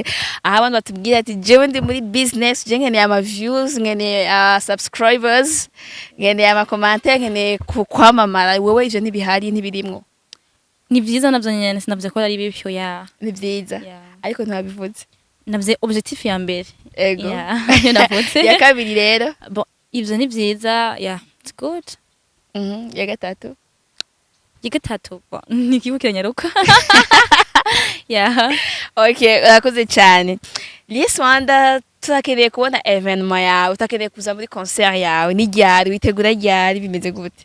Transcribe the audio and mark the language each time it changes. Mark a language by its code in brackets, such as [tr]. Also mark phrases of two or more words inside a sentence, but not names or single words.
[rn] Aha abantu batubwira ati jewe ndi muri business je nkeneye ama views nkeneye subscribers nkeneye ama commentaire nkeneye kwamamara wewe ivyo ntibihari ntibirimwo. Ni vyiza navyo nyene sinavuze ko ari bibyo ya. Ni vyiza. Ariko ntabivuze. Navuze objective ya mbere. Ego. Yeah. Navuze. Ya kabiri rero. Bon ivyo ni vyiza [en] yeah it's good. [rn] Ya gatatu. Igatatu nikibukira nyaruka. [en] Yeah. [rn] Okay, urakoze cyane. Lies Wanda turakeneye kubona evenement yawe, utakeneye kuza muri concert yawe, ni ryari witegura ryari bimeze gute?